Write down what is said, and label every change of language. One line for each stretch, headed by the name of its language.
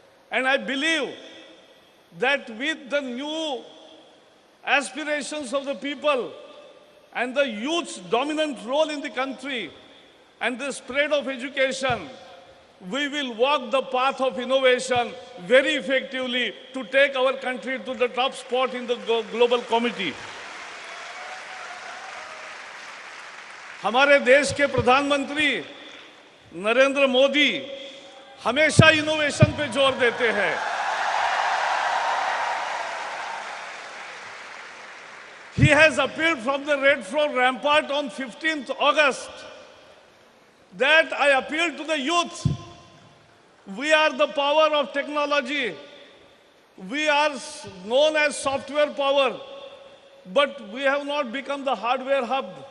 English: And I believe that with the new aspirations of the people and the youth's dominant role in the country and the spread of education, we will walk the path of innovation very effectively to take our country to the top spot in the global committee.
Hindi: हमारे देश के प्रधानमंत्री नरेंद्र मोदी हमेशा innovation पे जोर देते हैं.
English: He has appealed from the Red Fort rampart on 15th August that I appeal to the youth. We are the power of technology. We are known as software power, but we have not become the hardware hub.